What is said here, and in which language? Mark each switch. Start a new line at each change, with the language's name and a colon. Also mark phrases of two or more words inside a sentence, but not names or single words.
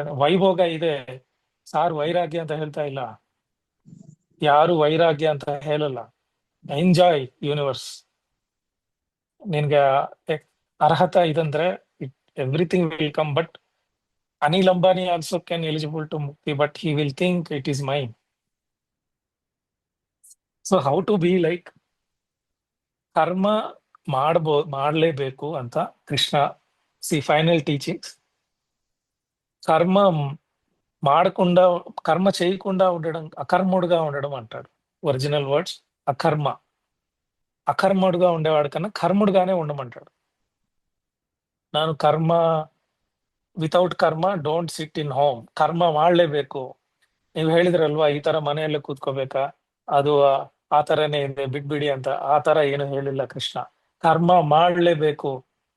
Kannada: ವೈಭೋಗ ಇದೆ, ಸಾರು ವೈರಾಗ್ಯ ಅಂತ ಹೇಳ್ತಾ ಇಲ್ಲ, ಯಾರು ವೈರಾಗ್ಯ ಅಂತ ಹೇಳಲ್ಲ.
English: enjoy universe.
Kannada: ನಿನ್ಗೆ ಅರ್ಹತೆ ಇದಂದ್ರೆ
English: everything will come. but Anil Ambani also can eligible to mukti, but he will think it is mine. so how to be like,
Kannada: ಕರ್ಮ ಮಾಡ್ಲೇಬೇಕು ಅಂತ ಕೃಷ್ಣ
English: final teachings.
Telugu: కర్మ మాడకుండా, కర్మ చేయకుండా ఉండడం, అకర్ముడుగా ఉండడం అంటాడు.
English: original words akarma.
Telugu: అకర్ముడుగా ఉండేవాడు కన్నా కర్ముడుగానే ఉండమంటాడు.
English: ನಾನು ಕರ್ಮ, without karma don't sit in home.
Kannada: ಕರ್ಮ ಮಾಡ್ಲೇಬೇಕು. ನೀವು ಹೇಳಿದ್ರಲ್ವಾ ಈ ತರ ಮನೆಯಲ್ಲೇ ಕೂತ್ಕೋಬೇಕಾ, ಅದು ಆ ತರನೇ ಇದೆ ಬಿಡ್ಬಿಡಿ ಅಂತ. ಆ ತರ ಏನು ಹೇಳಿಲ್ಲ ಕೃಷ್ಣ.